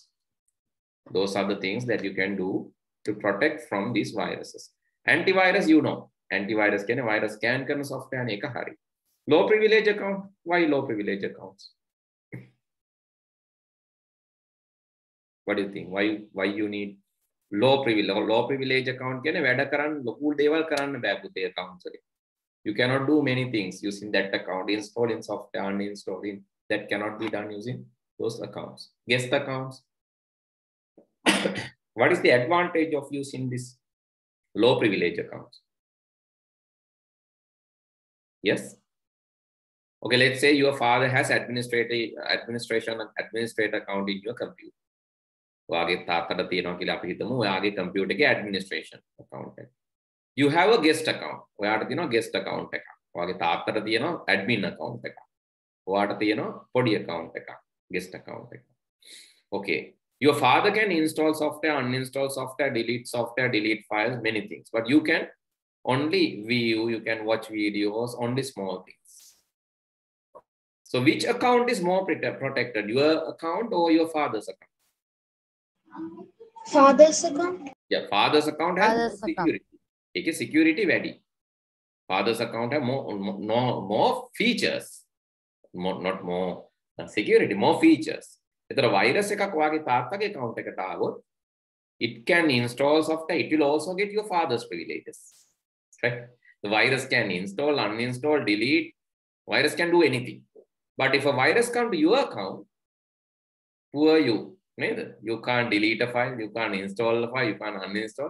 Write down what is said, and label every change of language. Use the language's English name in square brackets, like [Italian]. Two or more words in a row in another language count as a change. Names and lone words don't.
[English] Those are the things that you can do to protect from these viruses. Antivirus, you know, antivirus can virus scan karna software ne eka hari. Low privilege account. Why low privilege accounts? What do you think? Why you need low privilege account [Sinhala] කියන්නේ වැඩ කරන්න ලොකු දේවල් කරන්න බෑ පුතේ accounts වලින්. [English] You cannot do many things using that account. Installing software, uninstalling, that cannot be done using those accounts. Guest accounts. What is the advantage of using this low privilege accounts? Yes. Okay, let's say your father has administration account in your computer. [Sinhala] ඔයාගේ තාත්තට තියෙනවා කියලා අපි හිතමු ඔයාගේ computer එකේ [English] administration account [Sinhala] එක. [English] You have a guest account. [Sinhala] ඔයාට තියෙනවා [English] guest account [Sinhala] එකක්. ඔයාගේ තාත්තට තියෙනවා [English] admin account [Sinhala] එකක්. ඔයාට තියෙනවා පොඩි account එකක්. [English] Guest account [Sinhala] එකක්. [English] Okay. Your father can install software, uninstall software, delete files, many things. But you can only view, you can watch videos, only small things. So which account is more protected? Your account or your father's account? Father's account. Yeah, father's account has Father's more security. It is security ready. Father's account have more features. Not more security, more features. If a virus [Sinhala] එකක් ඔයාගේ තාත්තගේ account එකට ආවොත් [English] it can install software. It will also get your father's privileges. Right? The virus can install, uninstall, delete. Virus can do anything. But if a virus comes to your account, poor you. You can't delete a file, you can't install a file, you can't uninstall.